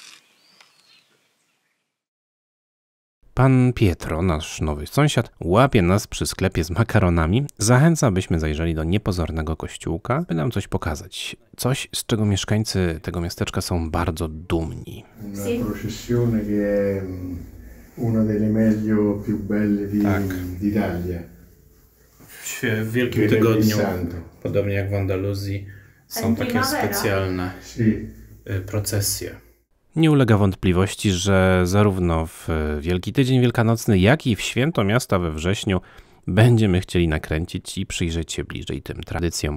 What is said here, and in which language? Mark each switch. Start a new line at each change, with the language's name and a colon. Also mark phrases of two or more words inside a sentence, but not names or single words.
Polish: Pan Pietro, nasz nowy sąsiad, łapie nas przy sklepie z makaronami. Zachęca, byśmy zajrzeli do niepozornego kościółka, by nam coś pokazać. Coś, z czego mieszkańcy tego miasteczka są bardzo dumni.
Italian: Una processione che è una delle meglio più belle d'Italia.
Polish: W Wielkim Tygodniu, podobnie jak w Andaluzji, są takie specjalne procesje. Nie ulega wątpliwości, że zarówno w Wielki Tydzień Wielkanocny, jak i w Święto Miasta we wrześniu będziemy chcieli nakręcić i przyjrzeć się bliżej tym tradycjom.